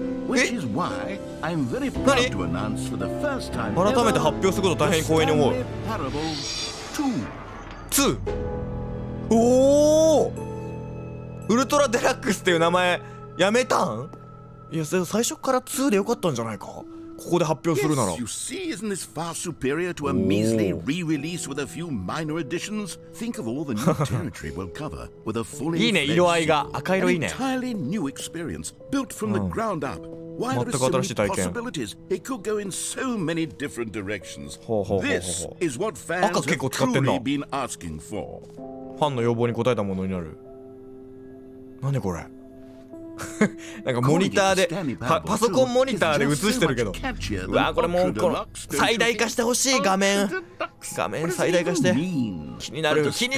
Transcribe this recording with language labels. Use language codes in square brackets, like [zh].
[en] Which is why I'm very proud to announce for the first time ever [ja] 改めて発表すること大変光栄に思う。 Stanley Parable 2。おお、ウルトラデラックスっていう名前やめたん？いや、最初から2でよかったんじゃないか。ここで発表するなら。 [en] Yes, you see, isn't this far superior to a measly re-release with a few minor additions? Think of all the new territory we'll cover with a fully [ja] いいね、色合いが赤色いいね。 [en] entirely new experience built from the ground up. Why there are so many possibilities? It could go in so many different directions. This is what fans have truly been asking for. [ja] ファンの要望に応えたものになる。なんでこれ。なんかモニターでパソコンモニターで映してるけど、うわ、これもうこの最大化してほしい。画面最大化して。気になる。